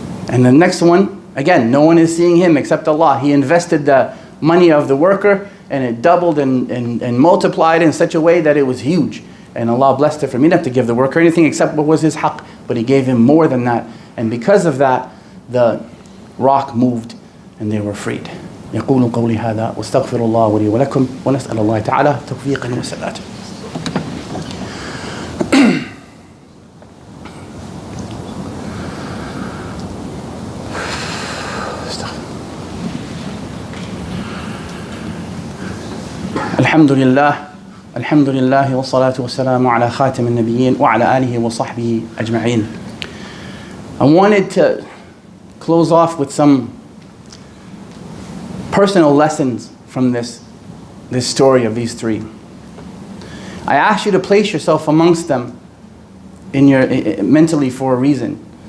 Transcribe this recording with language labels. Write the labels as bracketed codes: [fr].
[en] And the next one, again, no one is seeing him except Allah. He invested the money of the worker, and it doubled and multiplied in such a way that it was huge. And Allah blessed it for him. He didn't have to give the worker anything except what was his haqq, but He gave him more than that. And because of that, the rock moved and they were freed. [ar] يقول قولي هذا واستغفر الله ولي ولكم ونسأل الله تعالى توفيقا وسدادا. الحمد لله والصلاة والسلام على خاتم النبيين وعلى آله وصحبه أجمعين. [en] I wanted to close off with some personal lessons from this story of these three. I ask you to place yourself amongst them mentally for a reason.